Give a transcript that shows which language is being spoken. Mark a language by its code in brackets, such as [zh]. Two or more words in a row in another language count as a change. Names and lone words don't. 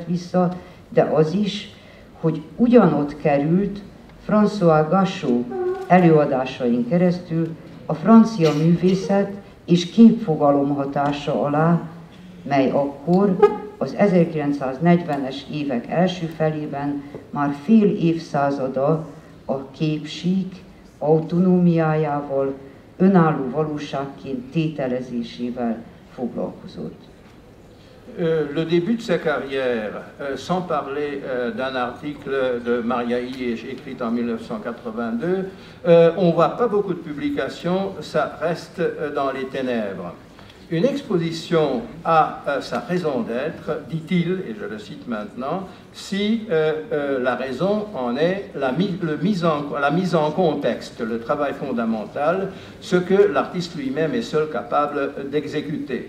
[hu] vissza, de az is, hogy ugyanott került François Gachot előadásain keresztül a francia művészet és képfogalom hatása alá, mely akkor az 1940-es évek első felében már fél évszázada a képsík autonómiájával, önálló valóságként tételezésével foglalkozott. [fr] Le début de sa carrière, sans parler d'un article de Maria Ilyes écrit en 1982, on voit pas beaucoup de publications, ça reste dans les ténèbres. Une exposition a sa raison d'être, dit-il, et je le cite maintenant, si la raison en est la mise en contexte, le travail fondamental, ce que l'artiste lui-même est seul capable d'exécuter.